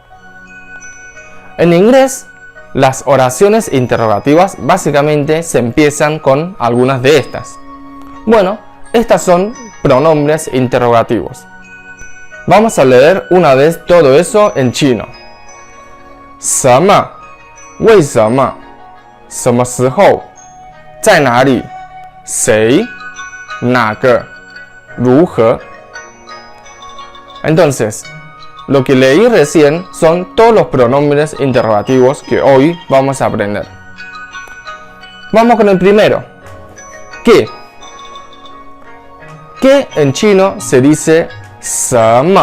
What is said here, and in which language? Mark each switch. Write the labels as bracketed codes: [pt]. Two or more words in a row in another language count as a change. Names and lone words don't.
[es] En inglés, las oraciones interrogativas básicamente se empiezan con algunas de estas. Bueno, estas son pronombres interrogativos. Vamos a leer una vez todo eso en chino. [zh] 什么? 为什么? 什么时候? 在哪里? 谁? 哪个? 如何? [es] Entonces, lo que leí recién son todos los pronombres interrogativos que hoy vamos a aprender. Vamos con el primero. ¿Qué? ¿Qué en chino se dice 什么?